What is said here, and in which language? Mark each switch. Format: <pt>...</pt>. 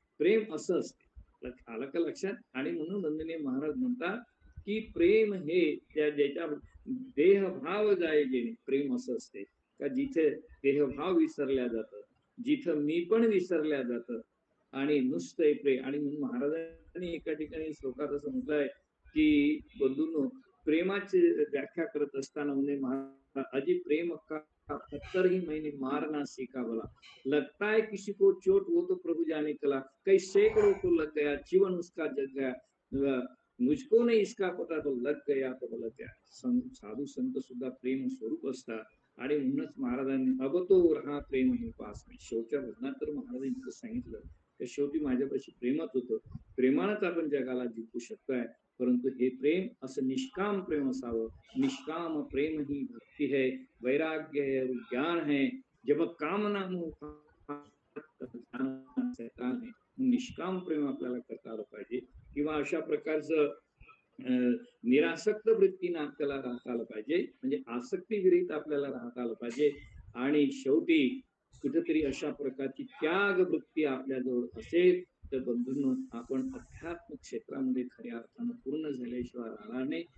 <mr>प्रेम असं असते, आलं का लक्षात? आणि म्हणून वंदनीय महाराज म्हणतात की प्रेम हे ज्याच्या देहभाव जाय गेले, प्रेम असं असते का जिथे देहभाव विसरल्या जातं, जिथं मी पण विसरल्या जातं, आणि नुसतं प्रेम. आणि म्हणून महाराजांनी एका ठिकाणी श्लोकात असं म्हटलंय की बंधूंनो, प्रेमाची व्याख्या करत असताना म्हणजे महाराज अजी प्रेम का</mr> <hi>पत्थर ही मैंने मारना सीखा भला, लगता है किसी को चोट वो तो प्रभु जाने कला, कई सैकड़ों को लग गया जीवन उसका जग गया, मुझको नहीं इसका पता तो लग गया तो लग गया.</hi> <mr>साधू संत सुद्धा प्रेम स्वरूप असतात आणि म्हणूनच महाराजांनी</mr> <hi>अब तो रहा प्रेम ही पास</hi> <mr>नाही. शेवटच्या भजनात तर महाराजांनी सांगितलं की शेवटी माझ्यापाशी प्रेमच होतं, प्रेमानंच आपण जगाला जिंकू शकतोय. परंतु हे प्रेम असं निष्काम प्रेम असावं.</mr> <hi>निष्काम प्रेम ही भक्ती है, वैराग्य है, ज्ञान है. जब कामना शैतान है.</hi> <mr>निष्काम प्रेम आपल्याला करता आलं पाहिजे किंवा अशा प्रकारचं निरासक्त वृत्तीनं आपल्याला राहता आलं पाहिजे, म्हणजे आसक्ती विरहित आपल्याला राहता आलं पाहिजे. आणि शेवटी कुठेतरी अशा प्रकारची त्याग वृत्ती आपल्याजवळ असेल तर बंधूंनो आपण अध्यात्म क्षेत्रामध्ये खऱ्या अर्थानं पूर्ण झाल्याशिवाय राहणार नाही.</mr>